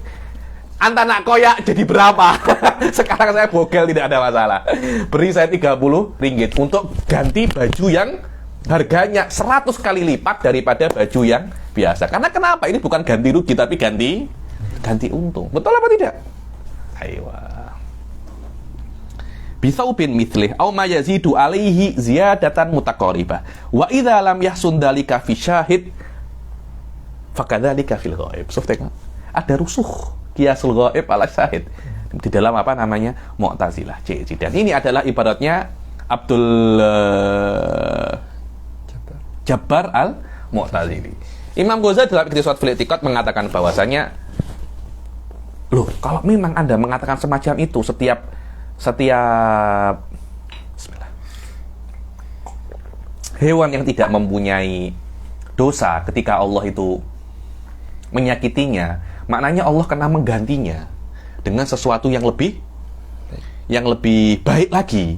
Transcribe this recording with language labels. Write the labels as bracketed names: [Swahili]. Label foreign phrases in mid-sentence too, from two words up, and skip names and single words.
[Malay] Anta nak koyak jadi berapa? Sekarang saya bogel, tidak ada masalah. Beri saya 30 ringgit untuk ganti baju yang harganya 100 kali lipat daripada baju yang biasa. [Indonesian] Karena kenapa? [Malay] Ini bukan ganti rugi, tapi ganti untung. Betul apa tidak? Ayo. [Arabic] بثوب مثله أو ما يزيد عليه زيادة متقاربة وإذا لم يحسن ذلك في الشاهد فكذلك في الغائب. [Malay] So, tengok. Ada rusuh [Arabic] قياس الغائب على الشاهد [Malay] di dalam apa namanya Mu'tazilah. Dan ini adalah ibaratnya Abdul Jabbar al-Mu'tazili. [Indonesian] Imam Ghazali dalam Iqtisad fil I'tiqad mengatakan bahwasanya, loh, kalau memang Anda mengatakan semacam itu setiap bismillah, hewan yang tidak mempunyai dosa ketika Allah itu menyakitinya, maknanya Allah kena menggantinya dengan sesuatu yang lebih baik lagi.